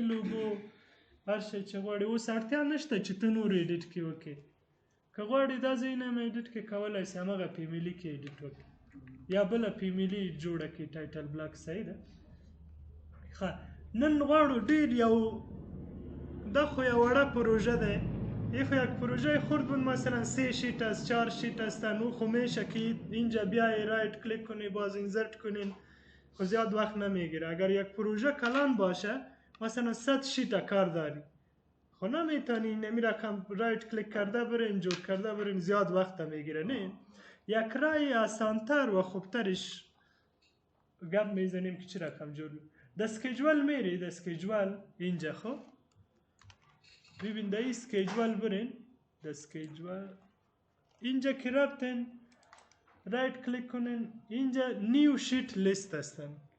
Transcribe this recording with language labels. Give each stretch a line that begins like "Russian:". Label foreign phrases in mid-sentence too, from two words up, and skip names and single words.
Pashto: لوګو هر شی چې غواړې اوس اړتیا نشته چې ته نور ایډیټ کې وکړې که غواړې دا ځایونه هم ایډیټ کې کولی شي همغه فیملي کې ایډیټ وکړي یا بله فیملي جوړه کړي ټایټل بلاک صحیح ده ښه نن غواړو ډېر یو دا خو یه وړه پروژه ده
Persian: خب یک پروژه خرد بود مثلا 3 شیت است 4 شیت هستن او خب میشه که اینجا بیای
English: right click
Persian: کنی باز اینزرت کنین خب زیاد وقت نمیگیره اگر یک پروژه کلان باشه مثلا 100 شیت کار داری خب نمیتونی نمی رقم
English: right click
Persian: کرده برین جور کرده برین زیاد وقت میگیره نه یک رای آسانتر و خوبترش گپ میزنیم که چی رقم جور د اسکیجول میری د اسکیجول اینجا خب ببین در این اسکیجول برین در اسکیجول اینجا که رفتن
English: right click
Persian: کنین اینجا
English: new sheet list
Persian: هستن